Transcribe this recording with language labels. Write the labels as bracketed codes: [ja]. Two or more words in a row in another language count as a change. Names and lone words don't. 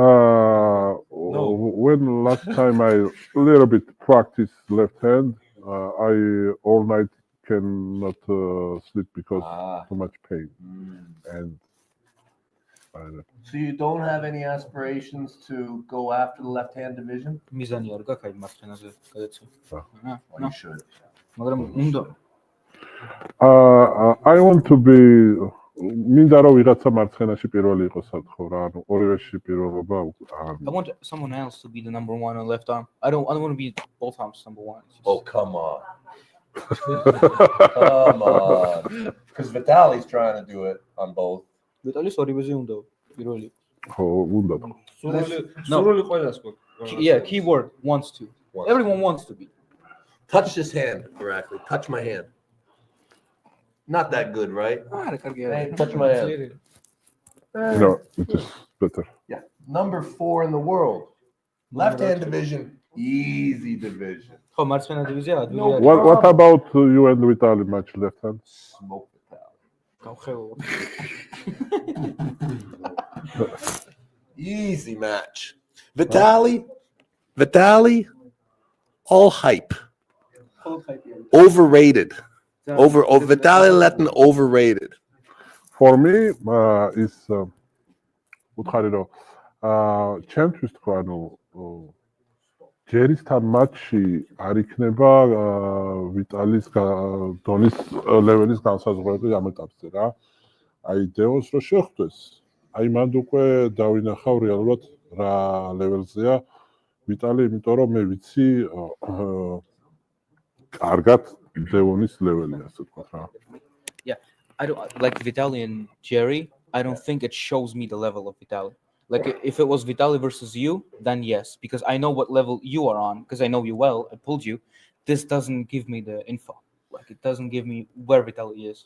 [en] When last time I little bit practice left hand, I all night cannot sleep because too much pain and So you don't have any aspirations to go after the left-hand division? [ka] მიზანი არ გაქვს აი მარცხენაზე გადაცე. [en] Well, you should. [ka] მაგრამ უნდა [en] I want to be [ka] მინდა რომ ვიღაცა მარცხენაში პირველი იყოს სათხო რა ანუ ორივეში პირველობა [en] I want someone else to be the number one on left arm. I don't want to be both arms number one. It's just- Oh, come on. Come on. Because Vitali's trying to do it on both. [ka] ვიტალის ორივეზე უნდა პირველი. ხო უნდა სურვილი ყველას გვაქვს. [en] Yeah, keyword wants to. Wants Everyone wants to be. Touch this hand correctly. Touch my hand. Not that good, right? [ka] არა კარგი [en] Hey, [ka] არის. [en] touch my hand. no it is better Yeah. Number 4 in the world. Left-hand division. Easy division. [ka] ხო მარცხენა დივიზია ადვილი [en] No. [ka] არის. [en] what about you and Vitali match left hand Smoke Vitali. [ka] გავხელო. [en] Easy match. Vitali, all hype. Overrated. Vitali Letin overrated. for me is [ka] უთხარი რომ ჩემთვის თქვა ანუ ჯერისთან მატჩში არ იქნება ვიტალის დონის ლეველის განსაზღვრები ამ ეტაპზე რა. აი დეონს რო შეხვდეს, აი მანდ უკვე დავინახავ რეალურად რა ლეველზეა ვიტალი, იმიტომ რომ მე ვიცი კარგად დეონის ლეველი, ასე ვთქვათ რა. [en] I don't like Vitaly and Jerry. I don't think it shows me the level of Vitaly. Like if it was Vitaly versus you, then yes, because I know what level you are on, because I know you well. I pulled you. This doesn't give me the info. Like it doesn't give me where Vitaly is.